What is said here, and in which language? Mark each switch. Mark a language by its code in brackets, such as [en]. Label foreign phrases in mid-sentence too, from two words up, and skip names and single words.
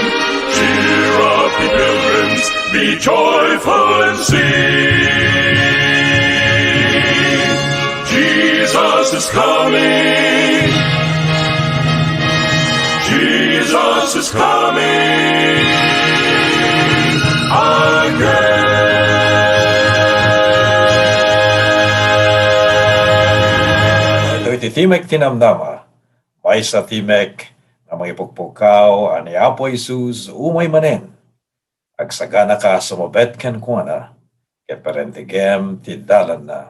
[en] Cheer up, ye pilgrims, be joyful and sing. Jesus is coming. Jesus is coming again. [ilo] Iti Timek tinamnama, may sa Timek na mga ipugpukaw, ani Apo Isus, umay manen. Agsagana ka sumabet ken kuana, ket parentigem ti dalan na.